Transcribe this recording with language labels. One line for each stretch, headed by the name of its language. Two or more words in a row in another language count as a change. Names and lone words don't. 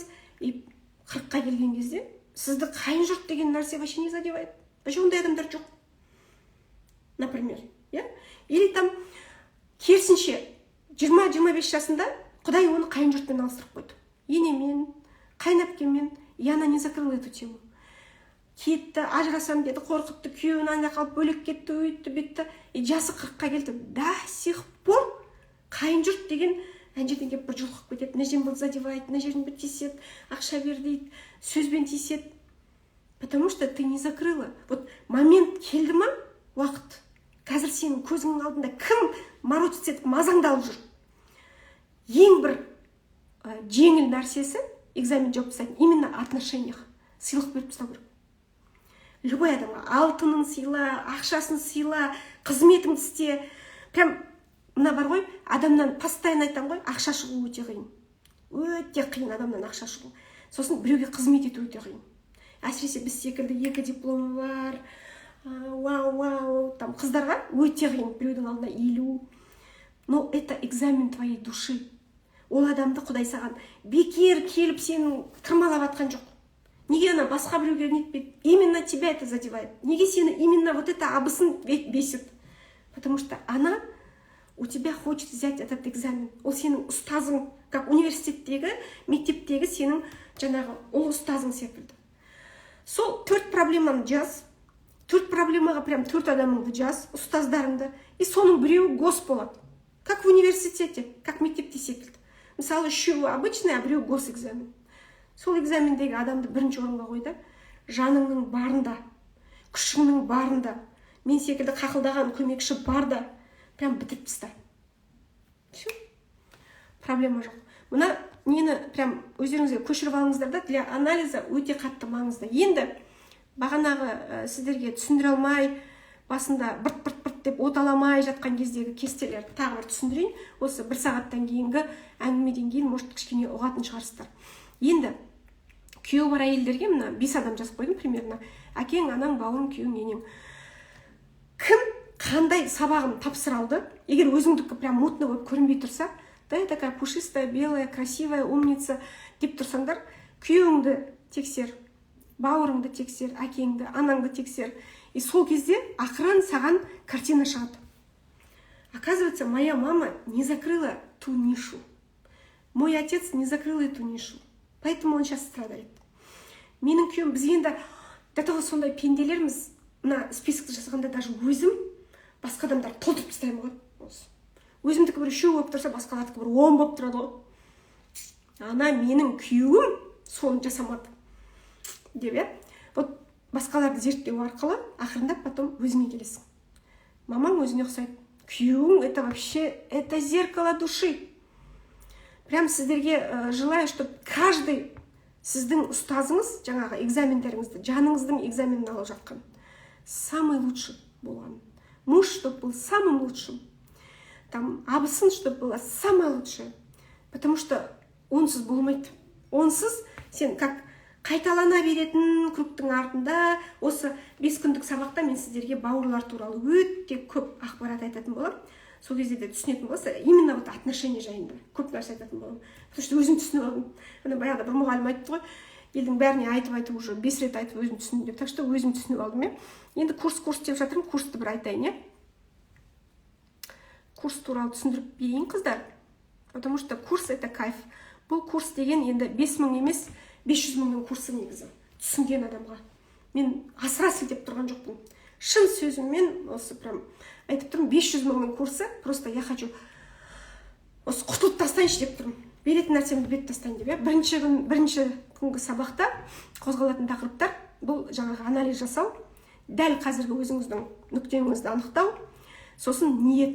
Kazakh: И 40-қа келген кезде сізді қайын жұрт деген нәрсе
Russian: вообще не задевает.
Kazakh: Вообще ондай адамдар жоқ.
Russian: Например, или там
Kazakh: керісінше 20-25 жасында Құдай оны қайын жұртпен алыстырып қойды. Енемен, қайынәпкемен,
Russian: и она не закрыла эту тему.
Kazakh: Кетті, ажырасам деді, қорқытты, күйеуін анда қалып бөлек кетті, өйтті, бетті. И жасы 40-қа келді.
Russian: До сих пор
Kazakh: қайын жұрт деген ана жерден келіп бір жұлқып кетеді. Мына жерін бұл задевает, мына жерін бір тиіседі, ақша бер дейді, сөзбен тиіседі.
Russian: Потому что ты не закрыла.
Kazakh: Вот момент келді ма, уақыт. Қазір сенің көзіңнің алдында кім морочиться етіп мазаңдалып жүр. Ең бір жеңіл нәрсесі экзамен жауып тастайтын,
Russian: именно отношениях
Kazakh: сыйлық беріп тастау керек. Любой адамға алтынын сыйла, ақшасын сыйла, қызметіңді істе. Прям мына бар ғой, адамнан постоянно айтам ғой, ақша шығу өте қиын. Өте қиын адамнан ақша шығу. Сосын біреуге қызмет ету өте қиын. Әсіресе біз секілді 2 дипломы бар, вау, там қыздарға өте қиын біреудің алдына иілу.
Russian: Но это экзамен твоей души.
Kazakh: Ол адамды Құдай саған бекер келіп сенің тырмалап атқан жоқ. Неге ана басқа біреуге нетпейді?
Russian: Именно тебя это задевает.
Kazakh: Неге сені
Russian: именно вот это
Kazakh: абысын бесит?
Russian: Потому что она у тебя хочет взять этот экзамен.
Kazakh: Ол сенің ұстазың, как университеттегі, мектептегі сенің жаңағы ол ұстазың секілді. Сол 4 проблеманы жаз. 4 проблемаға прям 4 адамыңды жаз, ұстаздарыңды. И соның біреуі гос болады.
Russian: Как в университете, как
Kazakh: мектепте секілді. Мысалы, үшеуі
Russian: обычный, а
Kazakh: біреуі гос экзамен. Сол экзамендегі адамды бірінші орынға қойды. Жаныңның барында, күшіңнің барында, мен секілді қақылдаған көмекші барда, прям бітіріп таста. Все. Проблема жоқ. Мына нені прям өздеріңізге көшіріп алыңыздар да,
Russian: для анализа
Kazakh: өте қатты маңызды. Енді бағанағы сіздерге түсіндіре алмай, басында бырт-бырт деп оталамай жатқан кездегі кестелер тағы бір түсіндірейін. Осы 1 сағаттан кейінгі әңгімеден кейін может кішкене ұғатын шығарсыздар. Енді күйеуі бар әйелдерге мына 5 адам жазып қойдым примерно. Әкең, анаң, бауырың, күйеуің, енең. Кім қандай сабағын тапсыра алды? Егер өзіңдікі прям мутно болып көрінбей тұрса, да,
Russian: я такая пушистая, белая, красивая, умница
Kazakh: деп тұрсаңдар, күйеуіңді тексер, бауырыңды тексер, әкеңді, анаңды тексер. И сол кезде ақырын саған картина шығады.
Russian: Оказывается, моя мама не закрыла ту нишу. Мой отец не закрыл эту нишу. Поэтому он сейчас страдает.
Kazakh: Менің күйеуім, біз енді
Russian: до того
Kazakh: сондай пенделерміз, мына списокты жасағанда даже өзім басқа адамдар толтырып тастаймын ғой. Өзімдікі бір 3 болып тұрса, басқалардікі бір 10 болып тұрады ғой. Ана менің күйеуім соны жасамады деп, иә. Вот басқаларды зерттеу арқылы ақырындап потом өзіңе келесің. Мамаң өзіне ұқсайды. Күйеуің
Russian: это вообще это зеркало души.
Kazakh: Прям сіздерге
Russian: желаю, чтобы каждый
Kazakh: сіздің ұстазыңыз жаңағы экзамендеріңізді, жаныңыздың экзаменін алып жатқан
Russian: самый лучший
Kazakh: болған.
Russian: Муж, чтобы был самым лучшим. Там абысын, чтобы была самая лучшая. Потому что
Kazakh: онсыз болмайды. Онсыз сен как қайталана беретін кругтың артында, осы 5 күндік сабақта мен сіздерге бауырлар туралы өте көп ақпарат айтатын боламын. Сол кезде де түсінетін боласыз,
Russian: именно вот отношения
Kazakh: жайында көп нәрсе айтатын боламын.
Russian: Потому что
Kazakh: өзім түсініп алдым. Ана баяғыда бір мұғалім айтты ғой, елдің бәріне айтып уже 5 рет айтып өзім түсіндім деп.
Russian: Так что
Kazakh: өзім түсініп алдым, иә. Енді курс деп жатырмын, курсты бір айтайын, иә. Курс туралы түсіндіріп берейін, қыздар.
Russian: Потому что курс это кайф.
Kazakh: Бұл курс деген енді 5000 емес, 500 000-ның курсы негізі. Түсінген адамға. Мен асыра сілтеп тұрған жоқпын. Шын сөзіммен осы прям айтып тұрмын, 500 000-ның курсы.
Russian: Просто я хочу
Kazakh: осы құтылып тастайыншы деп тұрмын. Беретін нәрсемді беріп тастайын деп. Бірінші күнгі сабақта қозғалатын тақырыптар бұл жаңағы анализ жасау, дәл қазіргі өзіңіздің нүктеңізді анықтау, сосын ниет.